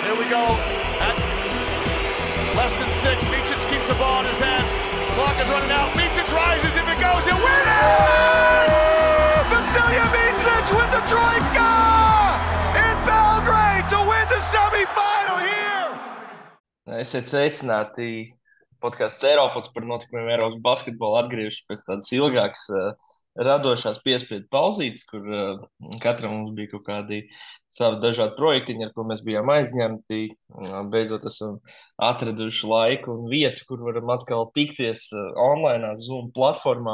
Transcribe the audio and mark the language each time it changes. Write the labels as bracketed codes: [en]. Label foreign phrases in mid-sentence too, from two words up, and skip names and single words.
[en] go at less than 6. Micic keeps the ball in his hands. Clock is running out. Micic rises. If it goes, he'll win it! Vasilija Micic with the trojka in Belgrade to win the semifinal here! [lv] Esiet sveicināti podkāsts Eiropas par notikumiem Eiropas basketbolā atgriežas pēc tādas ilgākas radošās piespiedu pauzītes, kur katram mums bija kaut kādi savi dažādi projektiņi, ar ko mēs bijām aizņemti. Beidzot esam atraduši laiku un vietu, kur varam atkal tikties online, Zoom platformā.